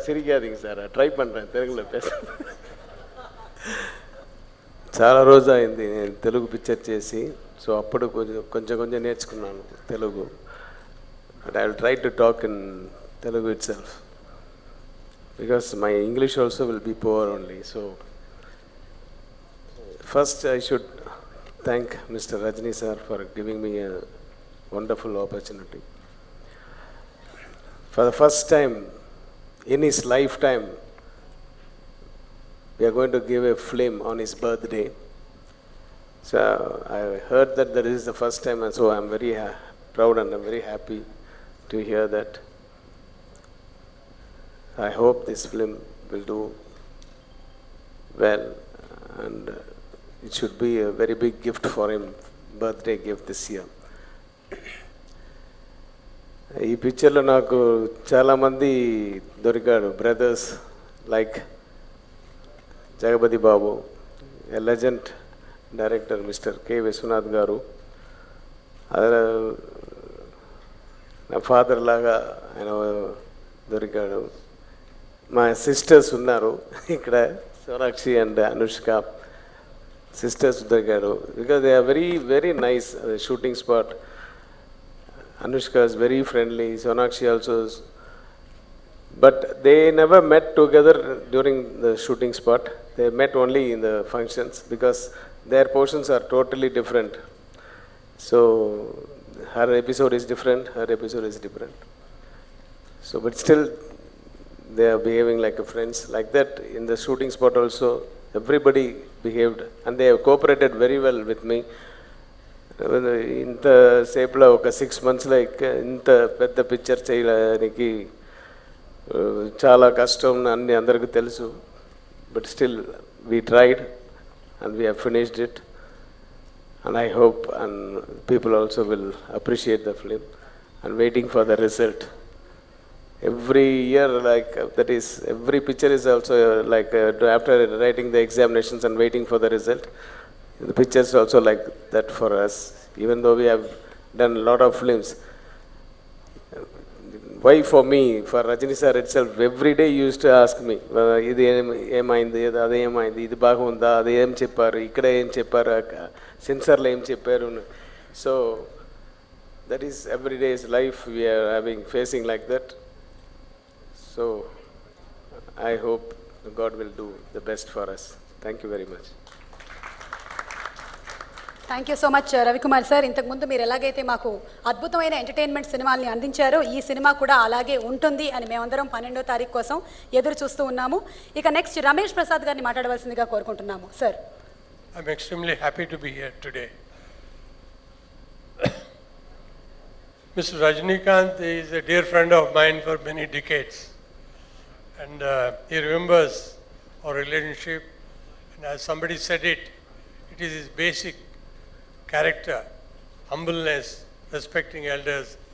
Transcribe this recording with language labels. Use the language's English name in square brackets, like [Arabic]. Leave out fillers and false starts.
[Tamil] சிரிக்காதீங்க sir, try பண்ணுறேன் తెలుగులో பேச. [Telugu] చాలా రోజు అయింది నేను తెలుగు పిక్చర్ చేసి, సో అప్పుడు కొంచెం నేర్చుకున్నాను Telugu. [English] But I will try to talk in Telugu itself because my English also will be poor only. So first I should thank Mr. Rajni sir for giving me a wonderful opportunity. For the first time in his lifetime, we are going to give a film on his birthday. So I heard that is the first time, and so I'm very proud and I'm very happy to hear that. I hope this film will do well, and it should be a very big gift for him, birthday gift this year. [Telugu] ఈ పిక్చర్లో నాకు చాలామంది దొరికాడు, brothers like Jagapathi Babu, a legend director mister K Vishwanath గారు, నా father లాగా ఆయన దొరికాడు. మా సిస్టర్స్ ఉన్నారు ఇక్కడ, సోనాక్షి అండ్ అనుష్క sisters దొరికారు, [English] because they are very very nice. Shooting spot, Anushka is very friendly, Sonakshi also is, but they never met together during the shooting spot. They met only in the functions because their portions are totally different. So her episode is different, her episode is different. So but still they are behaving like a friends. Like that in the shooting spot also everybody behaved and they have cooperated very well with me. [Telugu] ఇంత సేపులో ఒక 6 months like ఇంత పెద్ద picture చేయడానికి చాలా కష్టం అన్ని అందరికీ తెలుసు. [English] But still we tried and we have finished it, and I hope and people also will appreciate the film and waiting for the result. Every year, like that is, every picture is also like after writing the examinations and waiting for the result, the pictures also like that for us. Even though we have done a lot of films, why for me, for Rajni sir itself, every day he used to ask me, [Telugu] ఇది ఏమైంది, అది ఏమైంది, ఇది బాగుందా, అది ఏం చెప్పారు, ఇక్కడ ఏం చెప్పారు, సెన్సార్లో ఏం చెప్పారు. [English] So that is every day's life we are facing like that. So I hope God will do the best for us. Thank you very much. Thank you so much Ravikumar sir. [Telugu] ఇంతకుముందు మీరు ఎలాగైతే మాకు అద్భుతమైన ఎంటర్టైన్మెంట్ సినిమాల్ని అందించారో ఈ cinema కూడా అలాగే ఉంటుంది అని మేమందరం 12వ తారీఖు కోసం ఎదురు చూస్తూ ఉన్నాము. ఇక నెక్స్ట్ రమేష్ ప్రసాద్ గారిని మాట్లాడవలసిందిగా కోరుకుంటున్నాము. [English] Sir, I'm extremely happy to be here today. Mr. Rajnikant is a dear friend of mine for many decades. And he remembers our relationship, and as somebody said it is his basic character, humbleness, respecting elders.